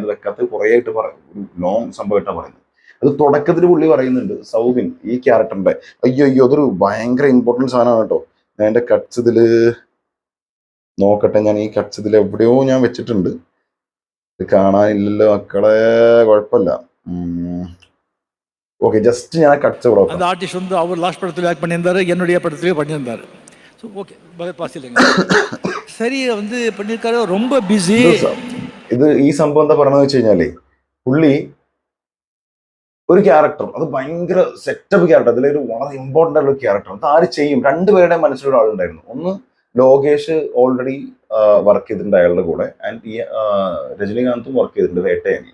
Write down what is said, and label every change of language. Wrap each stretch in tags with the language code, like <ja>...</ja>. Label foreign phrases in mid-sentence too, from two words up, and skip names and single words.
<ml>അത് വെക്കാത്ത കുറേ ആയിട്ട് ഒരു ലോങ് സംഭവമായിട്ടാണ് പറയുന്നത്. അത് തുടക്കത്തിൽ പുള്ളി പറയുന്നുണ്ട്, സൗബിൻ ഈ ക്യാരക്ടറിന്റെ അയ്യോ അതൊരു ഭയങ്കര ഇമ്പോർട്ടൻറ്റ് സാധനമാണ് കേട്ടോ. ഞാൻ എൻ്റെ കട്ട്സ് ഇതിൽ നോക്കട്ടെ, ഞാൻ ഈ കട്ട്സ് ഇതിൽ എവിടെയോ ഞാൻ വെച്ചിട്ടുണ്ട്. ഇത് കാണാനില്ലല്ലോ മക്കളെ,</ml> <ta>குழப்பமில்ல.</ta> <en>okay, just</en> <ta>நான் கட்ஸ் கூட அந்த ஆர்டிஸ்ட் வந்து அவர் லாஸ்ட் படத்தில் ஆக்ட் பண்ணியிருந்தாரு, என்னுடைய படத்துலேயே பண்ணியிருந்தாரு.</ta> <en>so okay,</en> <ta>பாஸ் இல்லைங்க. சரி வந்து பண்ணியிருக்காரு, ரொம்ப பிஸி.</ta> <ml>ഇത് ഈ സംഭവം എന്താ പറയണമെന്ന് വെച്ച് കഴിഞ്ഞാലേ, പുള്ളി ഒരു ക്യാരക്ടർ, അത് ഭയങ്കര</ml> <en>setup character,</en> <ml>അതിലൊരു വളരെ ഇമ്പോർട്ടൻ്റ് ആയിട്ടുള്ള ക്യാരക്ടർ. അത് ആര് ചെയ്യും? രണ്ടുപേരുടെ മനസ്സിലൊരാളുണ്ടായിരുന്നു. ഒന്ന് ലോകേഷ്</ml> <en>already work</en> <ml>ചെയ്തിട്ടുണ്ട് അയാളുടെ കൂടെ, ആൻഡ് ഈ രജനീകാന്തും വർക്ക് ചെയ്തിട്ടുണ്ട് വേട്ടയാനി.</ml>